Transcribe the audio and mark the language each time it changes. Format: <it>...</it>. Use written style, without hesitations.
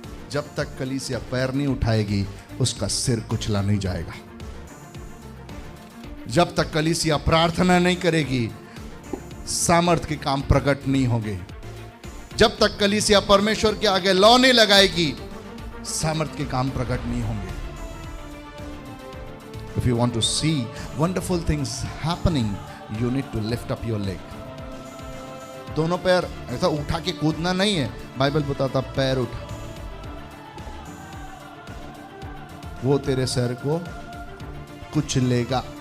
<hi>जब तक कलीसिया पैर नहीं उठाएगी उसका सिर कुचला नहीं जाएगा। जब तक कलीसिया प्रार्थना नहीं करेगी सामर्थ के काम प्रकट नहीं होंगे। जब तक कलीसिया परमेश्वर के आगे लौ नहीं लगाएगी सामर्थ के काम प्रकट नहीं होंगे।</hi> <en>If you want to see wonderful things happening, you need to lift up your leg.</en> <hi>दोनों पैर ऐसा उठा के कूदना नहीं है। बाइबल बताता पैर उठा, वो तेरे सर को कुचलेगा।</hi>